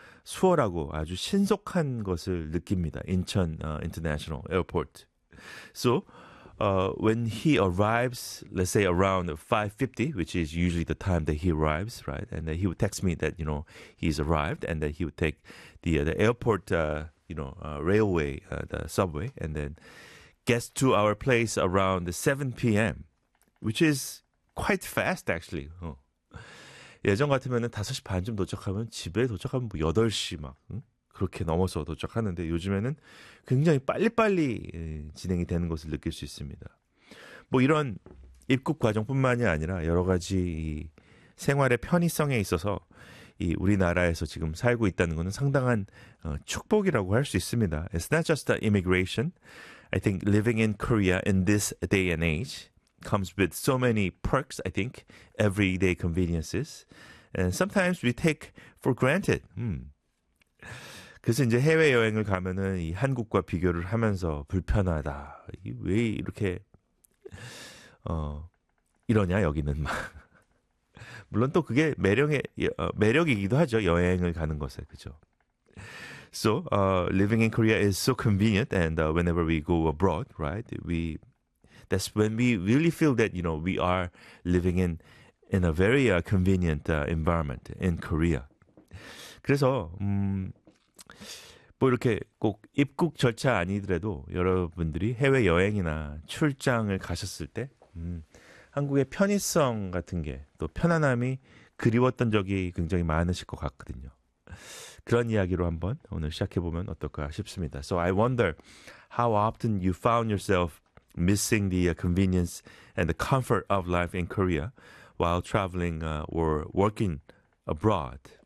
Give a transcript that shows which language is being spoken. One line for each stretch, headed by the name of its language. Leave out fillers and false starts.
Korean: 수월하고 아주 신속한 것을 느낍니다.
English: 인천 International Airport. So, when he arrives, let's say around 5:50, which is usually the time that he arrives, right? And then he would text me that, you know, he's arrived and that he would take the airport, you know, railway, the subway, and then gets to our place around 7 p.m., which is quite fast, actually.
Korean: 예전 같으면 5시 반쯤 도착하면 집에 도착하면 뭐 8시 막 그렇게 넘어서 도착하는데 요즘에는 굉장히 빨리빨리 진행이 되는 것을 느낄 수 있습니다. 뭐 이런 입국 과정뿐만이 아니라 여러 가지 이 생활의 편의성에 있어서 이 우리나라에서 지금 살고 있다는 것은 상당한 축복이라고 할수 있습니다.
English: It's not just the immigration. I think living in Korea in this day and age comes with so many perks, I think, everyday conveniences. And sometimes we take for granted.
Korean: 그래서 이제 해외여행을 가면은 이 한국과 비교를 하면서 불편하다. 왜 이렇게, 이러냐, 여기는 막. 물론 또 그게 매력이기도 하죠. 여행을 가는 것에. 그죠?
English: So, living in Korea is so convenient. And whenever we go abroad, right, that's when we really feel that, you know, we are living in a very convenient environment in Korea.
Korean: 그래서, 뭐 이렇게 꼭 입국 절차 아니더라도 여러분들이 해외여행이나 출장을 가셨을 때, 한국의 편의성 같은 게또 편안함이 그리웠던 적이 굉장히 많으실 것 같거든요. 그런 이야기로 한번 오늘 시작해보면 어떨까 싶습니다.
English: So I wonder how often you found yourself missing the convenience and the comfort of life in Korea while traveling or working abroad.